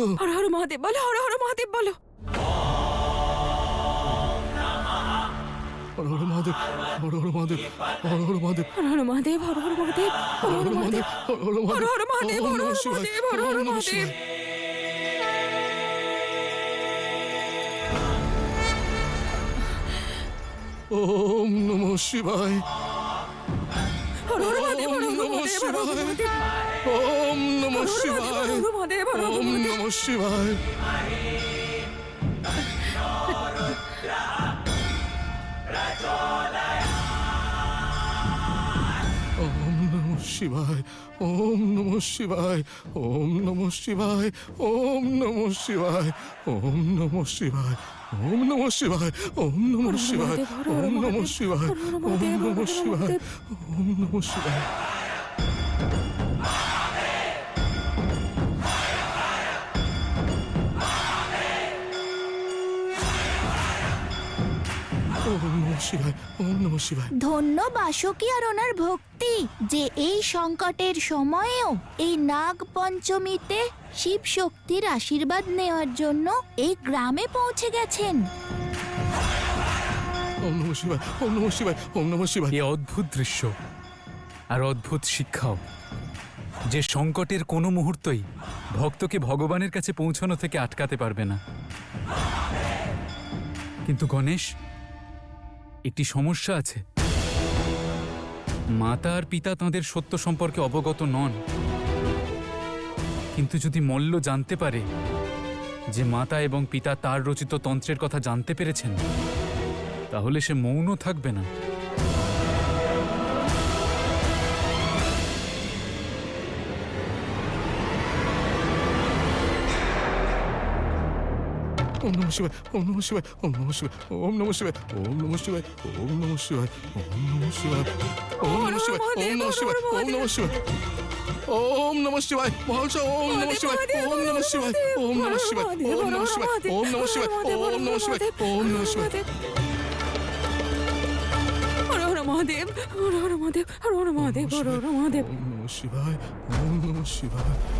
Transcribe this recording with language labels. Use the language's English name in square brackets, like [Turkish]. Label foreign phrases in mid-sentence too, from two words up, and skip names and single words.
[Sanskrit] হর হর মহাদেব বলো, হর হর মহাদেব বলো। হর হর মহাদেব, হর হর মহাদেব, হর হর মহাদেব, হর হর মহাদেব, হর হর মহাদেব, হর হর মহাদেব, হর হর হর হর মহাদেব, ওম হর নমঃ হর শিবায়, মহাদেব, হর হর ওম নমঃ মহাদেব। শিবায়। ওম নমঃ শিবায়, হর হর মহাদেব, হর হর ওম নমঃ মহাদেব, হর হর শিবায়, মহাদেব, ওম নমঃ হর হর শিবায়, মহাদেব, হর হর ওম মহাদেব। নমঃ শিবায়। ওম নমঃ শিবায়, ওম নমঃ শিবায়, ওম নমঃ শিবায়, ওম নমঃ শিবায়, ওম নমঃ শিবায়, ওম নমঃ শিবায়, ওম নমঃ শিবায়, ওম নমঃ শিবায়, ওম নমঃ শিবায়, ওম নমঃ শিবায়। ওম নমঃ শিবায়, ওম নমঃ শিবায়। [Bangla] ধন্য বাসুকী আর ওনার ভক্তি, যে এই সংকটের সময়েও এই নাগ পঞ্চমীতে শিব শক্তির আশীর্বাদ নেওয়ার জন্য এই গ্রামে পৌঁছে গেছেন। [Sanskrit] ওম নমঃ শিবায়, ওম নমঃ শিবায়, ওম নমঃ শিবায়। [Bangla] এ অদ্ভুত দৃশ্য আর অদ্ভুত শিক্ষাও, যে সংকটের কোনো মুহূর্তই ভক্তকে ভগবানের কাছে পৌঁছানো থেকে আটকাতে পারবে না। কিন্তু গণেশ, একটি সমস্যা আছে। মাতা আর পিতা তাঁদের সত্য সম্পর্কে অবগত নন, কিন্তু যদি মল্ল জানতে পারে যে মাতা এবং পিতা তার রচিত তন্ত্রের কথা জানতে পেরেছেন, তাহলে সে মৌন থাকবে না। [Sanskrit] ওম নমঃ শিবায়, ওম নমঃ শিবায়, ওম নমঃ শিবায়, ওম নমঃ শিবায়, ওম নমঃ শিবায়, ওম নমঃ শিবায়, ওম নমঃ শিবায়, ওম নমঃ শিবায়, ওম নমঃ শিবায়, ওম নমঃ শিবায়। ওম নমঃ শিবায় মহাশয় ওম নমঃ শিবায় ওম নমঃ শিবায় ওম নমঃ শিবায় ওম নমঃ শিবায় ওম নমঃ শিবায় ওম নমঃ শিবায় ওম নমঃ শিবায় হর হর মহাদেব, হর হর মহাদেব, হর হর মহাদেব, হর হর মহাদেব। ওম নমঃ শিবায় ওম নমঃ শিবায়